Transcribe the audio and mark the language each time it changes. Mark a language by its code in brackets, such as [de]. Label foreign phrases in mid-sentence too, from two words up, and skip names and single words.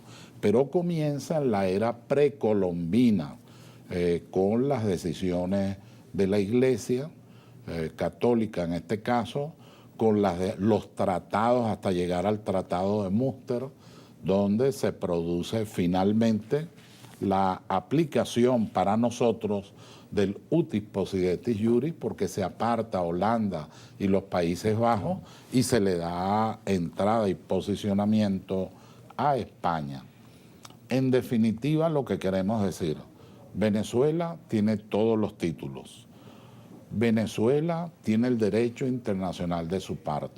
[es] Pero comienza en la era precolombina, con las decisiones de la Iglesia católica en este caso, con los tratados hasta llegar al Tratado de Münster, donde se produce finalmente la aplicación para nosotros del [la] utis possidetis juris, [es] porque se aparta Holanda y los Países Bajos y se le da entrada y posicionamiento a España. En definitiva, lo que queremos decir, Venezuela tiene todos los títulos. Venezuela tiene el derecho internacional de su parte.